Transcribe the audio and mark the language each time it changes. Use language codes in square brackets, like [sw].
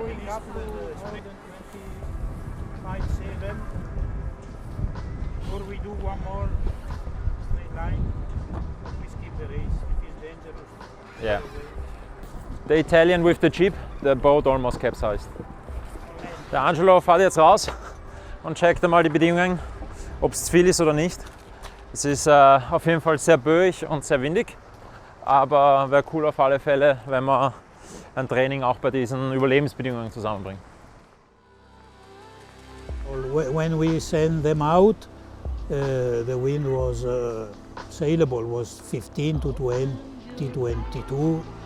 [en] Or we do one more straight line. We skip the race. It is dangerous. Yeah. The Italian with the jeep, the boat almost capsized. [de] Der Angelo fährt jetzt raus und checkt einmal die Bedingungen, ob es zu viel ist oder nicht. Es ist auf jeden Fall sehr böig und sehr windig, aber wäre cool auf alle Fälle, wenn man ein Training auch bei diesen Überlebensbedingungen zusammenbringt. [en] When we send them out, the wind was sailable, was 15 to 20, 22.